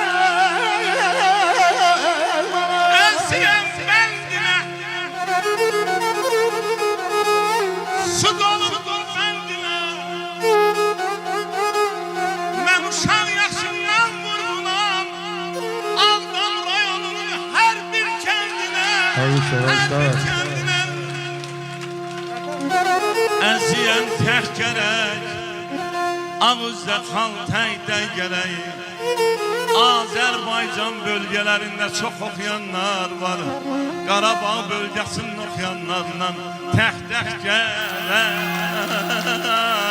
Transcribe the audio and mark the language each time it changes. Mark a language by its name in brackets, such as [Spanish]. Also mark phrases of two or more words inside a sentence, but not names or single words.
[Azerbaijani] Elsiyem bendine Su doludur bendine Ben uşaq yaşından vurgunam Aldan rayonunun her bir kendine Tabii, Her sağ ol. bir kendine Əziyyən tək gərək Ağızda xal təkdə gərək Azərbaycan bölgələrində çox oxuyanlar var Qarabağ bölgəsinin oxuyanlarla tək gərək